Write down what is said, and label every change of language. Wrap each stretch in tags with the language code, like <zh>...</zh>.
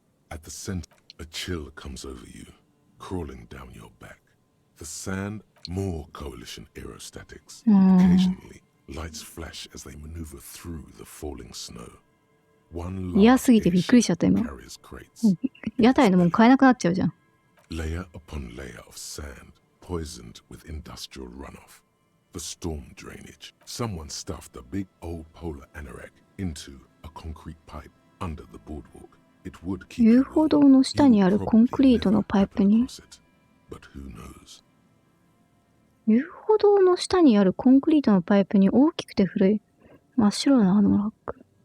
<en>At the center, a chill comes over you, crawling down your back. The sand, more coalition aerostatics. Occasionally, lights flash as they maneuver through the falling snow. One</en> <ja>嫌すぎてびっくりしちゃった今。屋台のもん買えなくなっちゃうじゃん。</ja> <en>Layer upon layer of sand, poisoned with industrial runoff. The storm drainage. Someone stuffed a big old polar anorak into a concrete pipe under the boardwalk. It would keep</en> <ja>遊歩道の下にあるコンクリートのパイプに。</ja> <en>but who knows?</en> <ja>遊歩道の下にあるコンクリートのパイプに大きくて古い真っ白なあのラック。</ja>